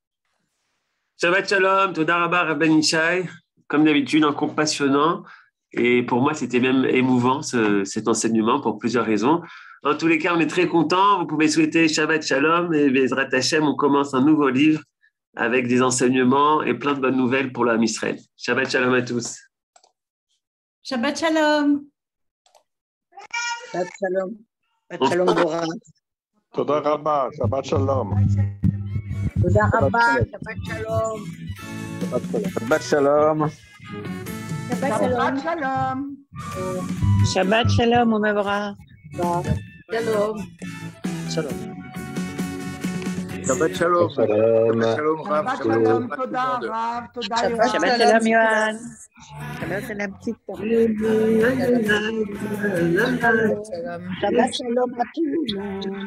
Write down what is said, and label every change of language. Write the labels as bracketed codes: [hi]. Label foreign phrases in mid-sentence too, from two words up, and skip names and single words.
[he] שבת שלום, תודה רבה [fr] Rabben Ishai, comme d'habitude un cours passionnant et pour moi c'était même émouvant cet enseignement pour plusieurs raisons. En tous les cas, on est très contents. Vous pouvez souhaiter [he] שבת שלום [fr] et [he] בעזרת השם, [fr] on commence un nouveau livre avec des enseignements et plein de bonnes nouvelles pour l'âme Israël. [he] שבת שלום [fr] à tous. [he] שבת שלום. שבת שלום. שבת שלום Bora. תודה רבה, שבת שלום. תודה רבה, שבת שלום. שבת שלום. שבת שלום. שבת שלום, Omavra. Shalom. שבת שלום. שבת שלום, רב. שבת שלום, תודה רב, תודה שבת שלום, Yohan. שבת שלום, Tzita. שבת שלום [fr] à tout le monde.